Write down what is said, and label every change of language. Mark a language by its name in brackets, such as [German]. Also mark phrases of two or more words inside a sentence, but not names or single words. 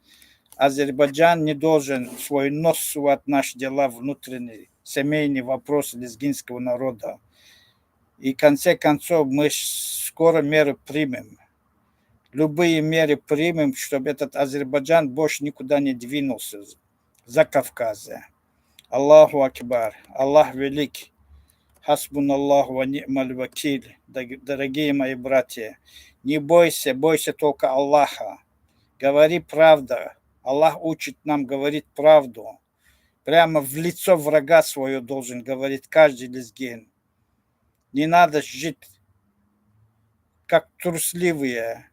[Russian] Азербайджан не должен свой нос сувать в наши дела внутренние, семейные вопросы лезгинского народа. И в конце концов мы скоро меры примем. Любые меры примем, чтобы этот Азербайджан больше никуда не двинулся за Кавказе. [Arabic] الله أكبر, [Russian] Аллах велик. [Arabic] حسبنا الله ونعم الوكيل. [Russian] Дорогие мои братья, не бойся, бойся только Аллаха. Говори правду. Аллах учит нам говорить правду. Прямо в лицо врага свое должен говорить каждый лезгин. Не надо жить как трусливые.